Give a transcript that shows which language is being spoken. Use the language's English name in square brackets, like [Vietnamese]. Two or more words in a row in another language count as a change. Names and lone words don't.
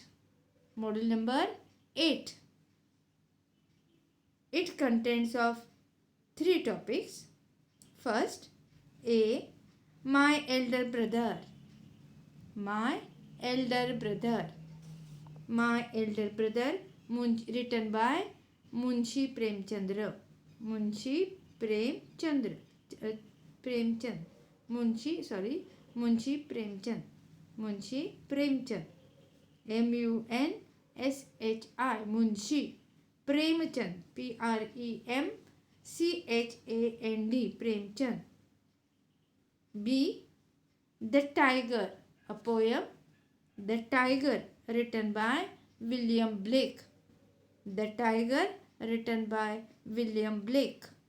[English] Module number 8. It contains of 3 topics. First, A, my elder brother. My elder brother. My elder brother, written by Munshi Premchandra. Munshi Premchand. Munshi Premchand. Munshi Premchand. M-U-N-S-H-I. Munshi Premchand. P-R-E-M-C-H-A-N-D. Premchand. B, the tiger. A poem. The tiger, written by William Blake. The tiger, written by William Blake.